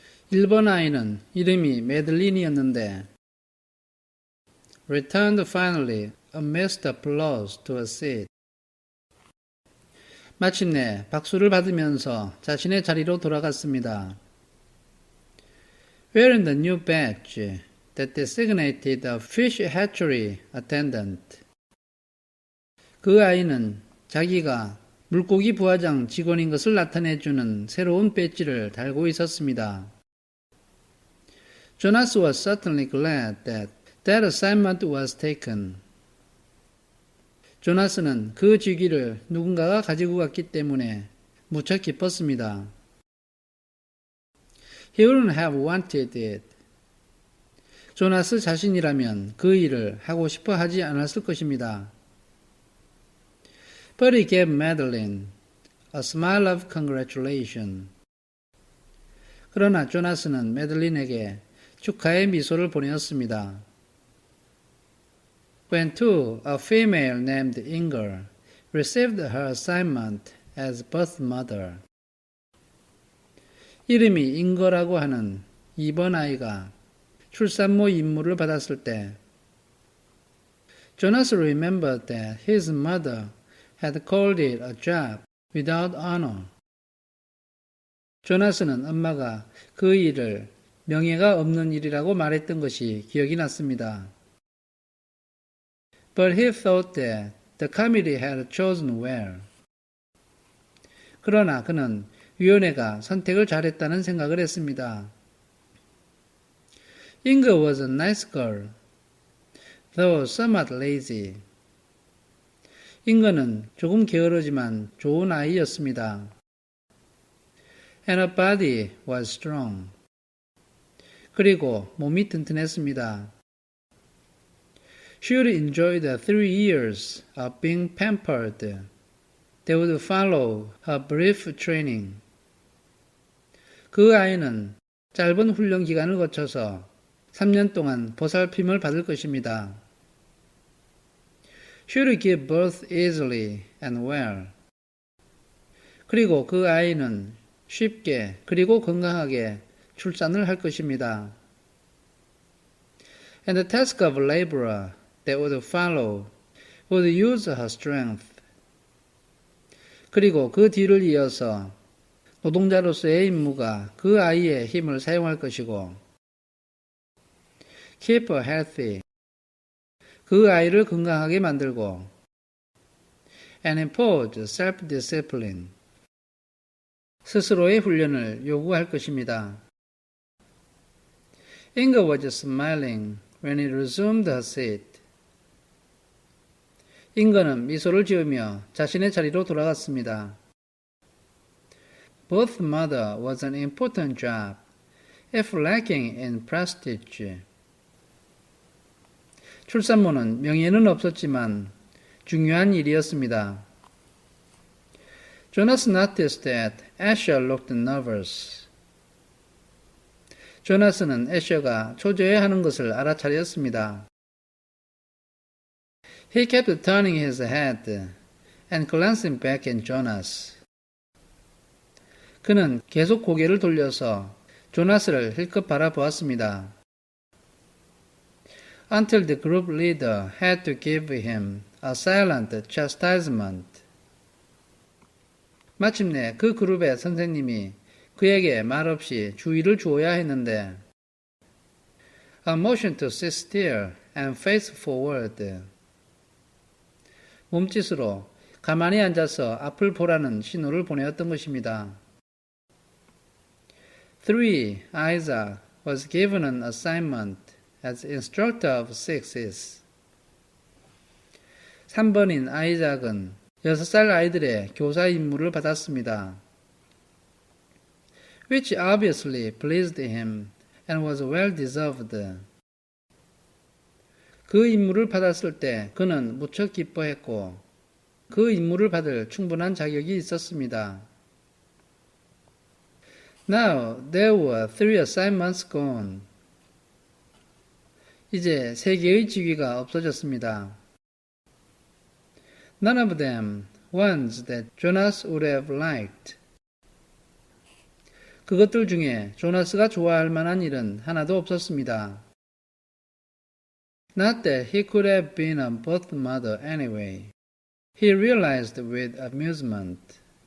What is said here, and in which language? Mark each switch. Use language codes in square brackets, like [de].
[ko] 1번 아이는 이름이 메들린이었는데 [en] returned finally amidst applause to a seat. [ko] 마침내 박수를 받으면서 자신의 자리로 돌아갔습니다. [en] Wearing the new badge that designated a fish hatchery attendant. [ko] 그 아이는 자기가 물고기 부화장 직원인 것을 나타내주는 새로운 배지를 달고 있었습니다. [en] Jonas was certainly glad that that assignment was taken. [ko] 조나스는 그 직위를 누군가가 가지고 갔기 때문에 무척 기뻤습니다. [en] He wouldn't have wanted it. [ko] 조나스 자신이라면 그 일을 하고 싶어 하지 않았을 것입니다. [en] But he gave Madeline a smile of congratulation. [ko] 그러나 조나스는 메들린에게 축하의 미소를 보내었습니다. [en] When too, a female named Inger received her assignment as birth mother. [ko] 이름이 잉거라고 하는 2번 아이가 출산모 임무를 받았을 때 [en] Jonas remembered that his mother had called it a job without honor. [ko] 조나스는 엄마가 그 일을 명예가 없는 일이라고 말했던 것이 기억이 났습니다. [en] But he thought that the committee had chosen well. [ko] 그러나 그는 위원회가 선택을 잘했다는 생각을 했습니다. [en] Inger was a nice girl, though somewhat lazy. [ko] 잉거는 조금 게으르지만 좋은 아이였습니다. [en] And her body was strong. [ko] 그리고 몸이 튼튼했습니다. [en] She would enjoy the 3 years of being pampered that would follow her brief training. [ko] 그 아이는 짧은 훈련 기간을 거쳐서 3년 동안 보살핌을 받을 것입니다. [en] She would give birth easily and well. [ko] 그리고 그 아이는 쉽게 그리고 건강하게 출산을 할 것입니다. [en] And the task of laborer that would follow would use her strength. [ko] 그리고 그 뒤를 이어서 노동자로서의 임무가 그 아이의 힘을 사용할 것이고 [en] keep her healthy. [ko] 그 아이를 건강하게 만들고 [en] and impose self-discipline. [ko] 스스로의 훈련을 요구할 것입니다. [en] Inger was smiling when he resumed her seat. [ko] 잉거는 미소를 지으며 자신의 자리로 돌아갔습니다. [en] Birth mother was an important job, if lacking in prestige. [ko] 출산모는 명예는 없었지만 중요한 일이었습니다. [en] Jonas noticed that Asher looked nervous. [ko] 조나스는 애셔가 초조해하는 것을 알아차렸습니다. [en] He kept turning his head and glancing back at Jonas. [ko] 그는 계속 고개를 돌려서 조나스를 힐끗 바라보았습니다. [en] Until the group leader had to give him a silent chastisement. [ko] 마침내 그 그룹의 선생님이 그에게 말없이 주의를 주어야 했는데 [en] A motion to sit still and face forward. [ko] 몸짓으로 가만히 앉아서 앞을 보라는 신호를 보내었던 것입니다. [en] 3. Isaac was given an assignment as instructor of sixes. [ko] 3번인 아이작은 6살 아이들의 교사 임무를 받았습니다. [en] Which obviously pleased him and was well deserved. [ko] 그 임무를 받았을 때 그는 무척 기뻐했고 그 임무를 받을 충분한 자격이 있었습니다. [en] Now there were 3 assignments gone. [ko] 이제 3개의 직위가 없어졌습니다. [en] None of them ones that Jonas would have liked. [ko] 그것들 중에 조나스가 좋아할 만한 일은 하나도 없었습니다. [en] Not that he could have been a birth mother anyway. He realized with amusement.